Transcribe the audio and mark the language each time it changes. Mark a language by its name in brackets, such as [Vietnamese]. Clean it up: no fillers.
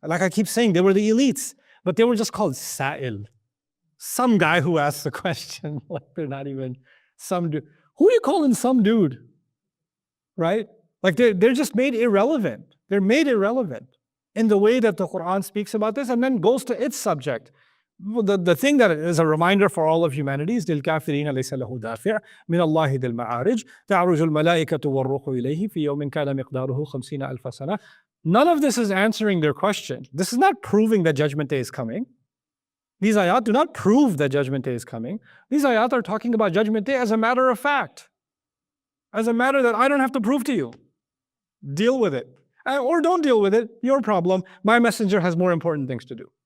[English] Like I keep saying, they were the elites, but they were just called sa'il. Some guy who asked the question, like they're not even some dude. Who are you calling some dude? Right? Like they're just made irrelevant. They're made irrelevant in the way that the Quran speaks about this and then goes to its subject. The thing that is a reminder for all of humanity is [Arabic] لِلْكَافِرِينَ لَيْسَ لَهُ دَافِعٌ مِنَ اللَّهِ ذِي الْمَعَارِجِ تَعْرُجُ الْمَلَائِكَةُ وَالرُّوحُ إِلَيْهِ فِي يَوْمٍ كَانَ مِقْدَارُهُ 50 أَلْفَ سَنَةٍ. [English] None of this is answering their question. This is not proving that Judgment Day is coming. These ayat do not prove that Judgment Day is coming. These ayat are talking about Judgment Day as a matter of fact, as a matter that I don't have to prove to you. Deal with it. Or don't deal with it, your problem. My messenger has more important things to do.